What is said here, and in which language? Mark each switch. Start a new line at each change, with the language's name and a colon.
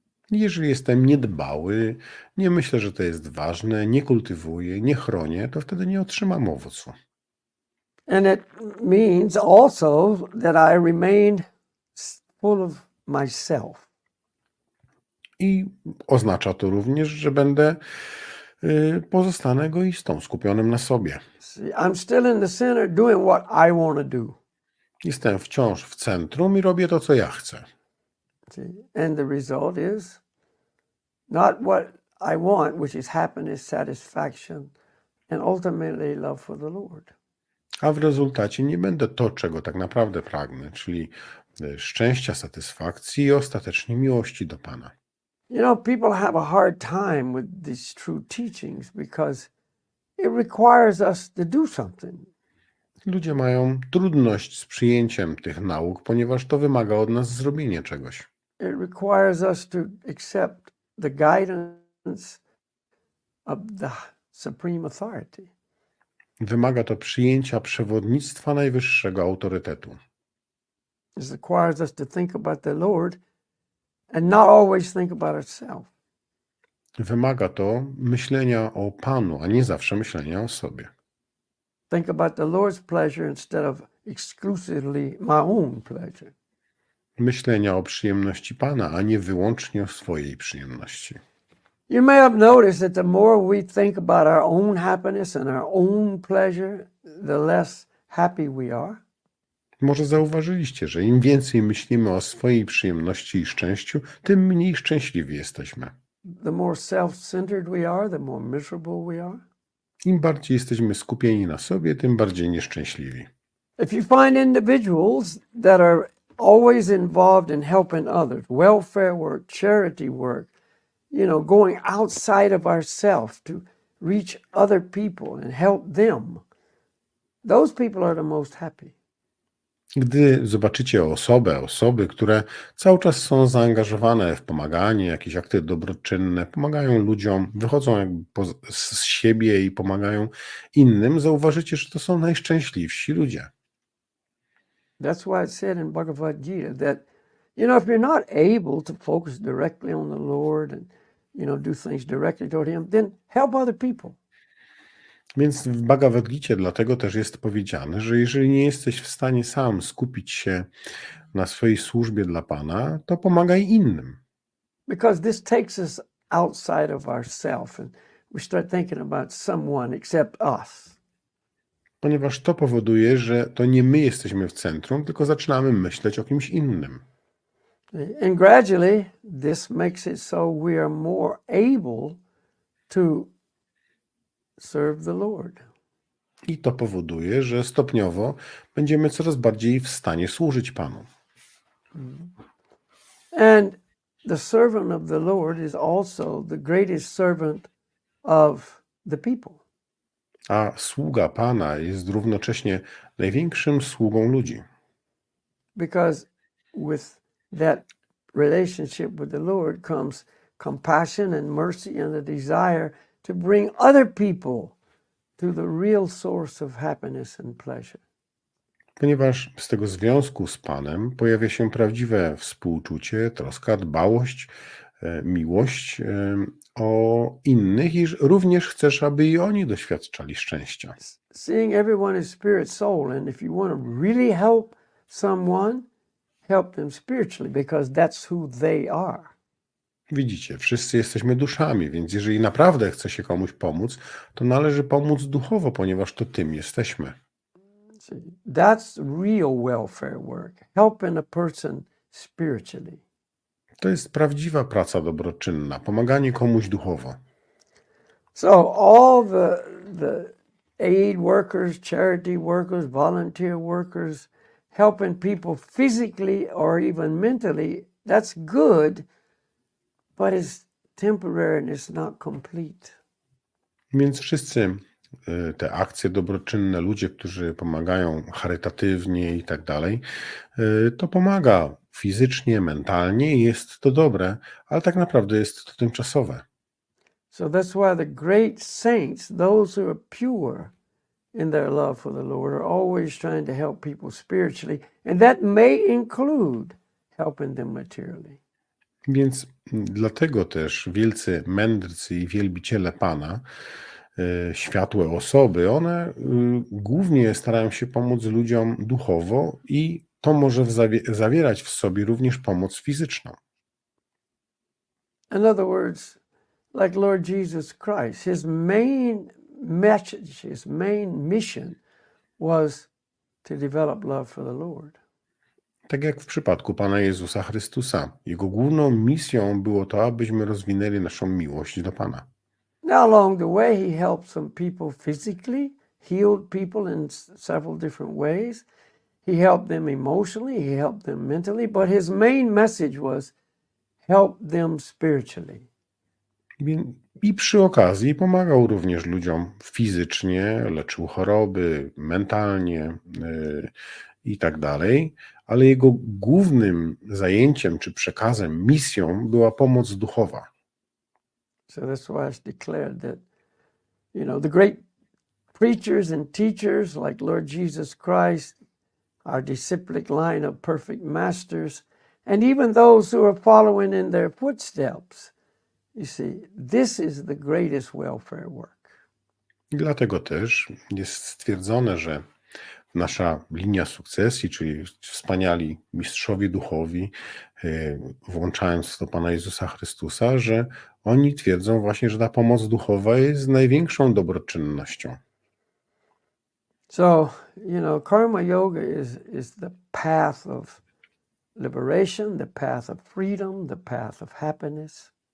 Polish: Jeżeli jestem niedbały, nie myślę, że to jest ważne, nie kultywuję, nie chronię, to wtedy nie otrzymam owocu.
English: And it means also that I remain full of myself.
Polish: I oznacza to również, że pozostanę egoistą, skupionym na sobie.
English: See, I'm still in the center doing what I want to do.
Polish: Jestem wciąż w centrum i robię to, co ja chcę.
English: See? And the result is not what I want, which is happiness, satisfaction, and ultimately love for the Lord.
Polish: A w rezultacie nie będę to, czego tak naprawdę pragnę, czyli szczęścia, satysfakcji i ostatecznie miłości do Pana.
English: People have a hard time with these true teachings because it requires us to do something.
Polish: Ludzie mają trudność z przyjęciem tych nauk, ponieważ to wymaga od nas zrobienia czegoś.
English: It requires us to accept the guidance of the supreme authority.
Polish: Wymaga to przyjęcia przewodnictwa najwyższego autorytetu.
English: It requires us to think about the Lord and not always think about ourselves.
Polish: Wymaga to myślenia o Panu, a nie zawsze myślenia o sobie.
English: Think about the Lord's pleasure instead of exclusively my own pleasure.
Polish: Myślenia o przyjemności Pana, a nie wyłącznie o swojej przyjemności.
English: You may have noticed that the more we think about our own happiness and our own pleasure, the less happy we are.
Polish: Może zauważyliście, że im więcej myślimy o swojej przyjemności i szczęściu, tym mniej szczęśliwi jesteśmy.
English: The more self-centered we are, the more miserable we are.
Polish: Im bardziej jesteśmy skupieni na sobie, tym bardziej nieszczęśliwi.
English: If you find individuals that are always involved in helping others, welfare work, charity work, going outside of ourselves to reach other people and help them, those people are the most happy.
Polish: Gdy zobaczycie osoby, które cały czas są zaangażowane w pomaganie, jakieś akty dobroczynne, pomagają ludziom, wychodzą jakby z siebie i pomagają innym, zauważycie, że to są najszczęśliwsi ludzie.
English: That's why it said in Bhagavad-gita that, if you're not able to focus directly on the Lord and, do things directly toward Him, then help other people.
Polish: Więc w Bhagavad-gicie dlatego też jest powiedziane, że jeżeli nie jesteś w stanie sam skupić się na swojej służbie dla Pana, to pomagaj innym.
English: Because this takes us outside of ourselves and we start thinking about someone except us.
Polish: Ponieważ to powoduje, że to nie my jesteśmy w centrum, tylko zaczynamy myśleć o kimś innym.
English: And gradually this makes it so we are more able to serve the Lord.
Polish: I to powoduje, że stopniowo będziemy coraz bardziej w stanie służyć Panu.
English: And the servant of the Lord is also the greatest servant of the people.
Polish: A sługa Pana jest równocześnie największym sługą ludzi.
English: Because with that relationship with the Lord comes compassion and mercy and a desire to bring other people to the real source of happiness and pleasure.
Polish: ponieważ z tego związku z Panem pojawia się prawdziwe współczucie, troska, dbałość, miłość o innych i również chcesz, aby i oni doświadczali szczęścia.
English: Seeing everyone is spirit soul, and if you want to really help someone, help them spiritually, because that's who they are.
Polish: Widzicie, wszyscy jesteśmy duszami, więc jeżeli naprawdę chce się komuś pomóc, to należy pomóc duchowo, ponieważ to tym jesteśmy.
English: See, that's real welfare work, helping a person spiritually.
Polish: To jest prawdziwa praca dobroczynna, pomaganie komuś duchowo.
English: So all the aid workers, charity workers, volunteer workers, helping people physically or even mentally, that's good, but it's temporary and it's not complete.
Polish: Więc wszyscy te akcje dobroczynne, ludzie, którzy pomagają charytatywnie i tak dalej, to pomaga fizycznie, mentalnie i jest to dobre, ale tak naprawdę jest to tymczasowe.
English: So that's why the great saints, those who are pure in their love for the Lord, are always trying to help people spiritually, and that may include helping them materially.
Polish: Więc dlatego też wielcy mędrcy i wielbiciele Pana, światłe osoby, one głównie starają się pomóc ludziom duchowo i to może zawierać w sobie również pomoc fizyczną.
English: In other words, like Lord Jesus Christ, his main message, his main mission was to develop love for the Lord.
Polish: Tak jak w przypadku Pana Jezusa Chrystusa. Jego główną misją było to, abyśmy rozwinęli naszą miłość do Pana.
English: Now, along the way, he helped some people physically, healed people in several different ways. He helped them emotionally, he helped them mentally, but his main message was help them spiritually.
Polish: I przy okazji pomagał również ludziom fizycznie, leczył choroby, mentalnie i tak dalej, ale jego głównym zajęciem czy przekazem, misją była pomoc duchowa.
English: So that's why it's declared that, the great preachers and teachers like Lord Jesus Christ, our disciplic line of perfect masters, and even those who are following in their footsteps, you see, this is the greatest welfare work.
Polish: I dlatego też jest stwierdzone, że nasza linia sukcesji, czyli wspaniali mistrzowie duchowi, włączając w to Pana Jezusa Chrystusa, że oni twierdzą właśnie, że ta pomoc duchowa jest największą dobroczynnością.
English: So, karma yoga is the path of liberation, the path of freedom, the path of happiness.